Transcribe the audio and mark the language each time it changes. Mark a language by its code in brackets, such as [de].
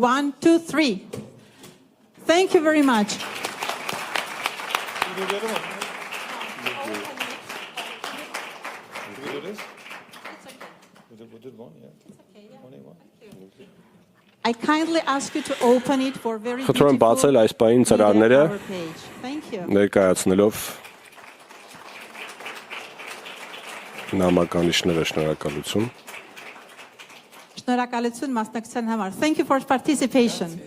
[en] 1, 2, 3. Thank you very much. I kindly ask you to open it for very [hy] Խնդրում եմ բացել այս պահին ծրարները [en] Thank you. [hy] ներկայացնելով նամականիշները շնորհակալություն Շնորհակալություն մասնակցության համար. [en] Thank you for participation.